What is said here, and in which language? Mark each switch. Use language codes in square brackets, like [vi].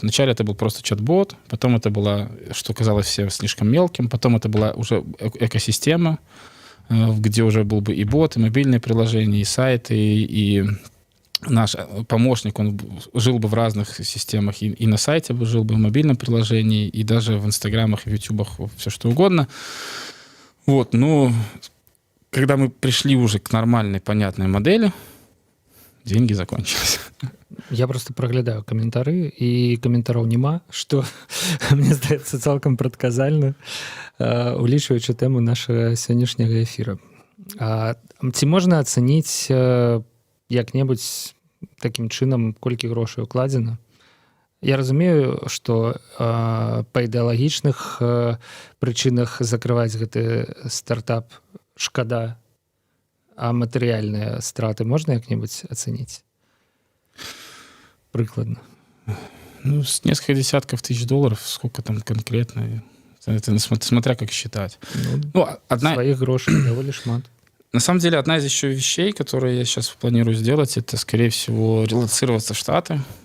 [ru] Вначале это был просто чат-бот, потом это было, что казалось всем слишком мелким, потом это была уже экосистема, где уже был бы и бот, и мобильные приложения, и сайты, и наш помощник, он жил бы в разных системах, и на сайте бы жил бы, в мобильном приложении, и даже в инстаграмах, и в ютубах, все что угодно. Вот, но когда мы пришли уже к нормальной, понятной модели, деньги закончились. [be] Я просто праглядаю каментары, і каментараў няма, што мне здаецца цалкам прадказальна, улічваючы тэму нашага сённяшняга эфіра. Ці можна ацаніць як-небудзь такім чынам, колькі грошай укладзена? Я разумею, што па ідэалагічных прычынах закрываць гэты стартап шкада, а матэрыяльныя страты можна як-небудзь ацаніць? Прыкладна. [ru] Ну, с несколько десятков тысяч долларов, сколько там конкретно, это смотря как считать. Своих грошей довольно шмат. На самом деле, одна из еще вещей, которые я сейчас планирую сделать, это, скорее всего, релоцироваться в Штаты.